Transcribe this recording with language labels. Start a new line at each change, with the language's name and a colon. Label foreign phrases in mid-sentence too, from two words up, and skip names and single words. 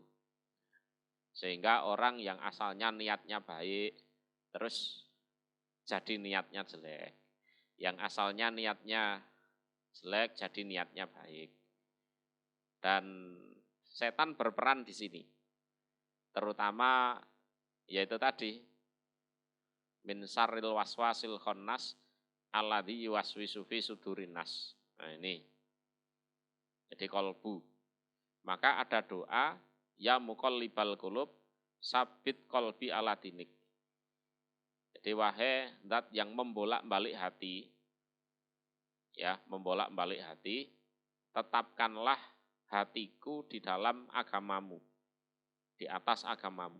Indonesian: Sehingga orang yang asalnya niatnya baik, terus jadi niatnya jelek. Yang asalnya niatnya jelek, jadi niatnya baik. Dan setan berperan di sini. terutama yaitu tadi
Arabic: من شر الوسواس الخناس الذي يوسوس في صدور الناس.
Indonesian: Nah ini. Jadi kolbu. Maka ada doa
Arabic: يا مقلب القلوب ثبت قلبي على دينك.
Indonesian: Jadi wahai zat yang membolak-balik hati, ya, membolak-balik hati, tetapkanlah hatiku di dalam agamamu, di atas agamamu.